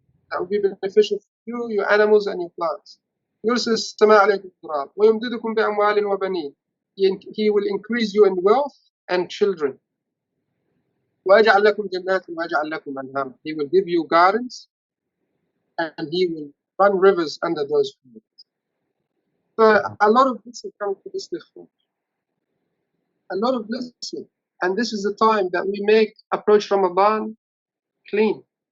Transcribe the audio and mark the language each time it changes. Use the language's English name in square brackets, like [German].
[English] That will be beneficial for you, your animals, and your plants. [Arabic] يرسل السماء عليكم مدرارا ويمددكم بأموال وبنين. [English] He will increase you in wealth and children. [Arabic] ويجعل لكم جنات ويجعل لكم أنهارا. [English] He will give you gardens and He will run rivers under those fields. So a lot of blessing comes to this istighfar. A lot of blessing. And this is the time that we approach Ramadan clean.